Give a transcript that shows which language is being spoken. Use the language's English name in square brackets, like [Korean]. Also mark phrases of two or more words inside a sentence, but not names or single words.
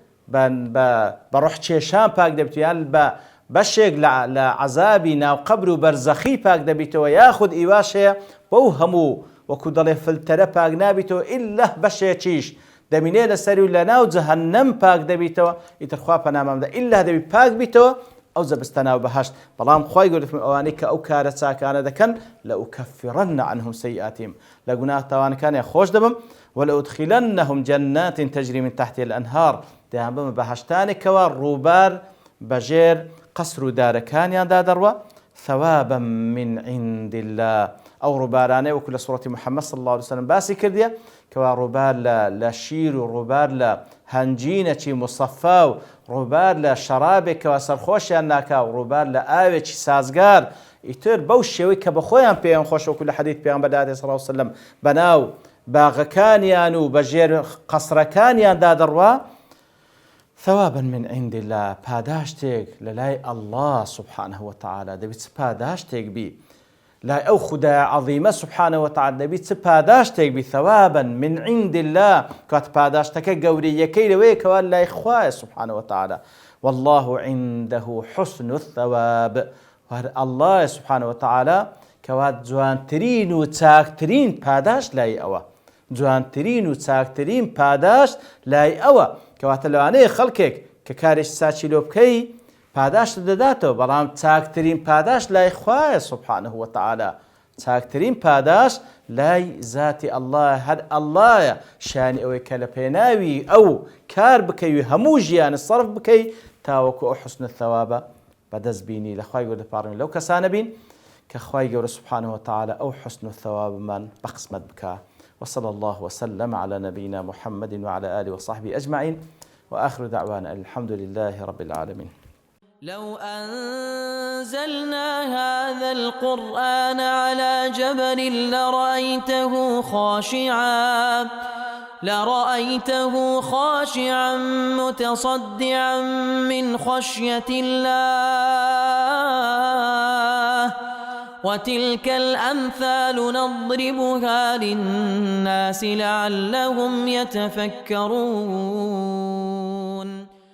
[Central Kurdish] بە ڕۆح چێشان پاک دەبێت بە بەشێک لە عەزابی ناو قەبر و بەرزەخی پاک دەبیتەوە یاخود ئیواش هەیە بەو هەموو وەکو دەڵێ فلتەرە پاک نابیتەوە ئیلا بەشێکیش دەمینێ لە سەری و لە ناو جەهەنەم پاک دەبیتەوە ئیتر خوا پەنامامدا ئیلا دەبی پاک بیتەوە ئەو جەبستە ناو بەهەشت. بەڵام خوای گەورە ئەوانەی کە ئەو کارە چاکانە دەکەن [Arabic] لأكفرن عنهم سيئاتهم [Central Kurdish] لە گوناه تاوانەکانیان خۆش دەبم [Arabic] ولأدخلنهم جنات تجري من تحتها الأنهار [Central Kurdish] دەیان بمە بەهەشتانێکەوە ڕووبار بەژێر قەسر و دارەکانیاندا دەڕوە [Arabic] ثوابا من عند الله [Central Kurdish] ئەو ڕووبارانەی وەکو لە سوڕەتی محەممەد [Arabic] صلی الله عليه وسلم [Central Kurdish] باسی کردیە کەوا ڕووبار لە شیر و ڕووبار لە هەنجینەکی مصەفا و ڕووبار لە شەرابێکەوە سەرخۆشیان ناکا و ڕووبار لە ئاوێکی سازگار ئیتر بەو شێوەی کە بەخۆیان پێیان خۆش وەکو لە حەدیث پێغەمبەر [Arabic] صلی الله عليه وسلم [Central Kurdish] بەناو باغەکانیان و بەژێر قەسرەکانیاندا دەڕوا [Arabic] ثوابا من عند الله [Central Kurdish] پاداشتێک لەلای [Arabic] الله سبحانه وتعالى [Central Kurdish] دەبێت چ پاداشتێک بی لای ئەو خودای عەظیمە [Arabic] سبحانه وتعالى [Central Kurdish] دەبێت چ پاداشتێک بی [Arabic] ثوابا من عند الله [Central Kurdish] کات پاداشتەکە گەورەیەکەی لەوەیە کەوا لای خوایە [Arabic] سبحانه وتعالى والله عنده حسن الثواب الله سبحانه وتعالى [Central Kurdish] کەوا جوانترین و چاکترین پاداش لای ئەوە جوانترین و چاکترین پاداش لای ئەوە کەواتە لەوانەیە خەڵکێک کە کارێک ساچی لۆ بکەی پاداشت دەداتەوە بەڵام چاکترین پاداش لای خوایە [Arabic] سبحانه وتعالى [Central Kurdish] چاکترین پاداش لای ذاتی الله هەر اللهە شانی ئەوەی کە لە پێناوی ئەو کار بکەی و هەموو ژیانە سەرف بکەی تاوەکو ئەو حوسن الثەوابە بەدەست بینی لە خوای گەورە دەپاڕین لەو کەسانە بین کە خوای گەورە [Arabic] سبحانه وتعالى [Central Kurdish] ئەو حوسن الثەوابمان بەقسمەت بکە. [Arabic] وصلى الله وسلم على نبينا محمد وعلى آله وصحبه أجمعين وآخر دعوانا الحمد لله رب العالمين. لو أنزلنا هذا القرآن على جبل لرأيته خاشعا متصدعا من خشية الله وتلك الأمثال نضربها للناس لعلهم يتفكرون.